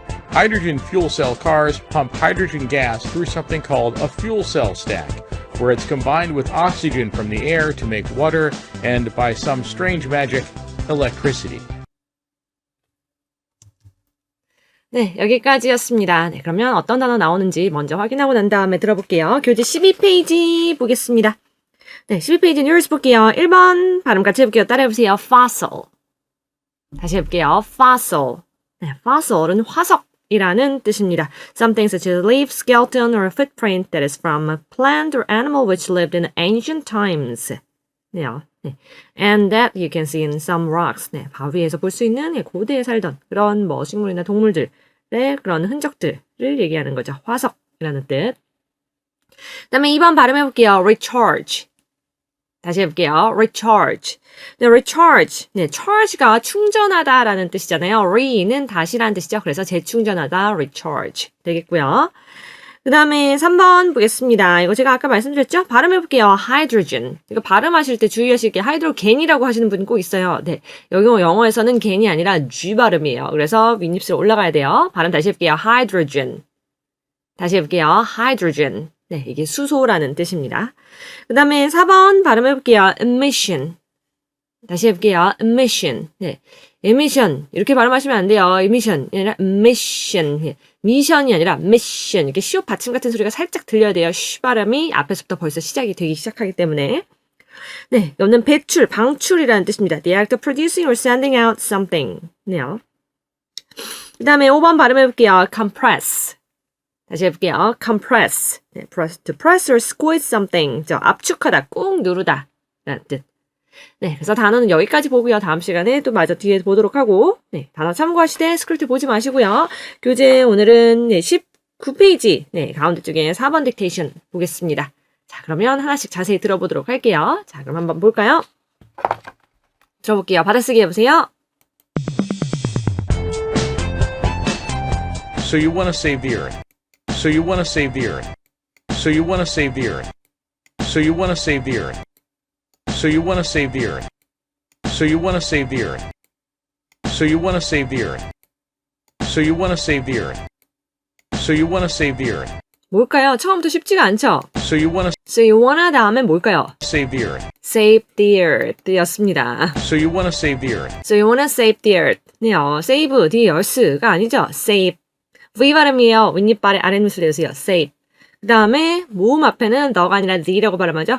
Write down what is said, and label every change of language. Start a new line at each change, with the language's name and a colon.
English: Hydrogen fuel cell cars pump hydrogen gas through something called a fuel cell stack, where it's combined with oxygen from the air to make water and, by some strange magic, electricity.
Korean: 네, 여기까지였습니다. 네, 그러면 어떤 단어 나오는지 먼저 확인하고 난 다음에 들어볼게요. 교재 12페이지 보겠습니다. 네, 12페이지 뉴스 볼게요. 1번 발음 같이 해볼게요. 따라해보세요. fossil. 다시 해볼게요. fossil. 네, fossil은 화석이라는 뜻입니다.
English: Something such as a leaf, skeleton, or a footprint that is from a plant or animal which lived in ancient times.
Korean: 네요. 네.
English: And that you can see in some rocks.
Korean: 네, 바위에서 볼 수 있는 고대에 살던 그런 식물이나 동물들의 그런 흔적들을 얘기하는 거죠. 화석이라는 뜻. 그 다음에 2번 발음해볼게요. recharge. 다시 해볼게요. recharge. 네, recharge. 네, charge가 충전하다라는 뜻이잖아요. re는 다시라는 뜻이죠. 그래서 재충전하다, recharge 되겠고요. 그 다음에 3번 보겠습니다. 이거 제가 아까 말씀드렸죠? 발음해볼게요. hydrogen. 이거 발음하실 때 주의하실 게 하이드로겐이라고 하시는 분이 꼭 있어요. 네, 여기 영어에서는 겐이 아니라 G 발음이에요. 그래서 윗입술 올라가야 돼요. 발음 다시 해볼게요. hydrogen. 다시 해볼게요. hydrogen. 네, 이게 수소라는 뜻입니다. 그 다음에 4번 발음해볼게요. emission. 다시 해볼게요. emission. 네, emission. 이렇게 발음하시면 안 돼요. emission이 아니라 emission. 미션이 아니라 mission. 이렇게 시옷 받침 같은 소리가 살짝 들려야 돼요. 쉬 발음이 앞에서부터 벌써 시작이 되기 시작하기 때문에. 네, 여기는 배출, 방출이라는 뜻입니다.
English: The act of producing or sending out something.
Korean: 네요. 그 다음에 5번 발음해볼게요. compress. 다시 해볼게요. compress.
English: 네, to press or squeeze something.
Korean: 압축하다, 꾹 누르다 라는 뜻. 네, 그래서 단어는 여기까지 보고요. 다음 시간에 또 마저 뒤에 보도록 하고, 네, 단어 참고하시되 스크립트 보지 마시고요. 교재 오늘은 19페이지, 가운데 쪽에 4번 딕테이션 보겠습니다. 자, 그러면 하나씩 자세히 들어보도록 할게요. 자, 그럼 한번 볼까요? 들어볼게요. 받아쓰기 해보세요.
English: So you want to save the Earth. So you want to save the Earth. So you want to save the Earth. So you want to save the Earth. So you want to save the Earth. So you want to save the Earth. So you want to save the Earth. So you want to save the Earth. So you want to save the Earth.
Korean: 뭘까요? 처음부터 쉽지가 않죠?
English: So you want to So you wanna
Korean: 다음엔 뭘까요?
English: save the Earth. Save the earth
Korean: 였습니다.
English: So you want to save the Earth. So you wanna save the earth.
Korean: 네요.
English: Save the earth가
Korean: 아니죠. Save. V 발음이에요. 윗입 아랫입술 내주세요.
English: Save.
Korean: 그 다음에 모음 앞에는 너가 아니라 the라고 발음하죠.